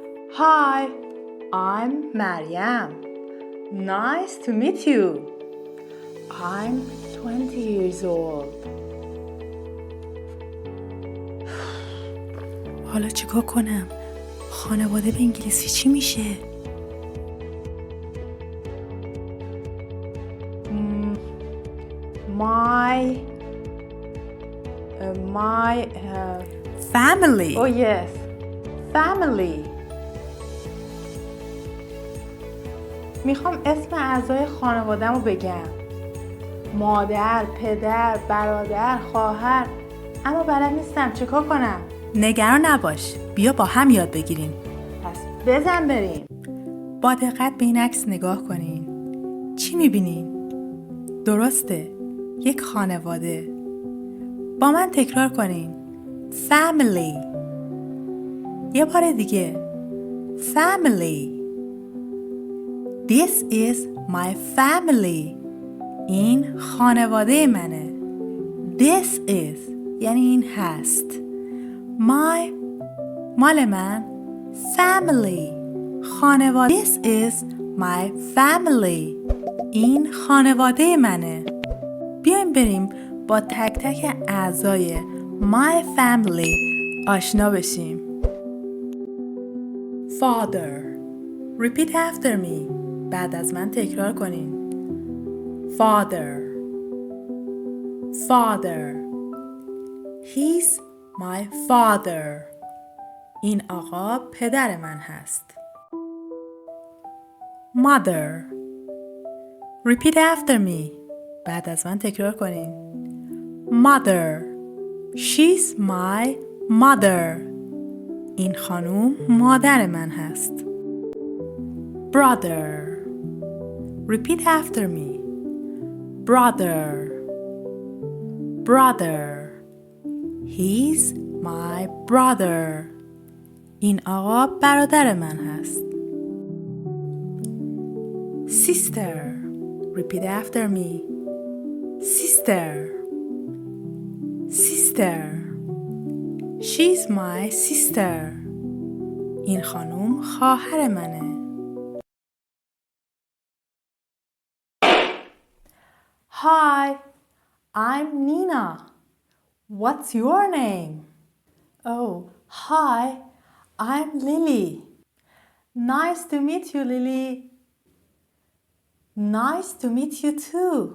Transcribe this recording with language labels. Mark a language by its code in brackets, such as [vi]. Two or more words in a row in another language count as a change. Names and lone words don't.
[en] Hi, I'm Maryam. Nice to meet you. I'm 20 years old. [fa] حالا چیکار کنم؟ خانواده به انگلیسی چی میشه؟ [en] My Family. Oh yes, family. [fa] میخوام اسم اعضای خانواده‌مو بگم. مادر، پدر، برادر، خواهر. اما بلد نیستم چیکار کنم. نگران نباش. بیا با هم یاد بگیریم. پس بزن بریم. با دقت به این عکس نگاه کنین. چی میبینین؟ درسته. یک خانواده. با من تکرار کنین. Family. یه بار دیگه. [en] Family. This is my family. [fa] این خانواده منه. [en] This is [fa] یعنی این هست. My مال من. Family خانواده. [en] This is my family. [fa] این خانواده منه. بیایم بریم با تک تک اعضای [en] my family [fa] آشنا بشیم. [en] Father. Repeat after me. [fa] بعد از من تکرار کنین. [en] Father. Father. He's my father. [fa] این آقا پدر من هست. [en] Mother. Repeat after me. [fa] بعد از من تکرار کنین. [en] Mother. She's my mother. [fa] این خانوم مادر من هست. [en] Brother. Repeat after me. Brother. Brother. He's my brother. [fa] این آقا برادر من هست. [en] Sister. Repeat after me. Sister. Sister. She's my sister. [fa] این خانوم خواهر منه. [en] Hi, I'm Nina. What's your name? Oh, hi, I'm Lily. Nice to meet you, Lily. Nice to meet you too.